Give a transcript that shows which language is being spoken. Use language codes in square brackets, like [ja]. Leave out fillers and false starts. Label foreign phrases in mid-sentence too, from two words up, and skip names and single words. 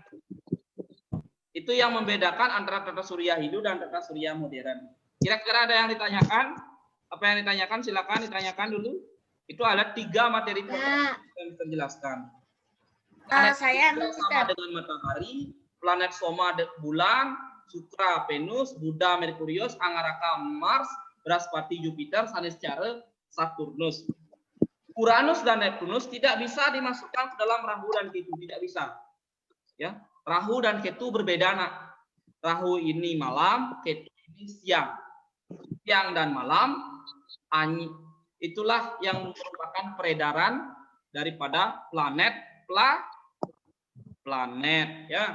[id] Itu yang membedakan antara tata surya Hindu dan tata surya modern. Kira-kira ada yang ditanyakan? Apa yang ditanyakan? Silakan ditanyakan dulu. Itu ada 3 materi yang kita jelaskan. Saya sama dengan matahari, planet Soma bulan, Sukra Venus, Buddha Merkurius, Angaraka Mars, Brahaspati Jupiter, Saniscara Saturnus. Uranus dan Neptunus tidak bisa dimasukkan ke dalam Rahu dan Ketu, tidak bisa. Ya. Rahu dan Ketu berbeda, nak. Rahu ini malam, Ketu ini siang. Siang dan malam, itulah yang merupakan peredaran daripada planet ya.